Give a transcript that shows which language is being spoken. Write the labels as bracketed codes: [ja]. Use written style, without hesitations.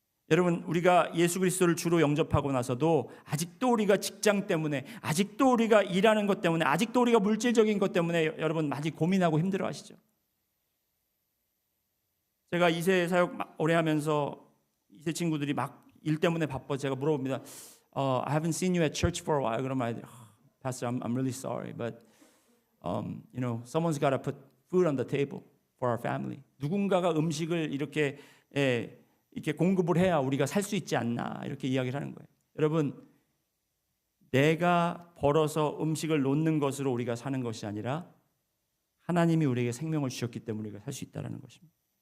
[ko] 여러분, 우리가 예수 그리스도를 주로 영접하고 나서도 아직도 우리가 직장 때문에, 아직도 우리가 일하는 것 때문에, 아직도 우리가 물질적인 것 때문에 여러분 많이 고민하고 힘들어하시죠. 제가 2세 사역 오래 하면서 2세 친구들이 막 일 때문에 바빠 제가 물어봅니다. [en] I haven't seen you at church for a while. [ko] 그러면 [en] Pastor, I'm really sorry, but someone's got to put food on the table for our family. [ko] 누군가가 음식을 이렇게 공급을 해야 우리가 살 수 있지 않나 이렇게 이야기를 하는 거예요. 여러분, 내가 벌어서 음식을 놓는 것으로 우리가 사는 것이 아니라 하나님이 우리에게 생명을 주셨기 때문에 우리가 살 수 있다는 것입니다.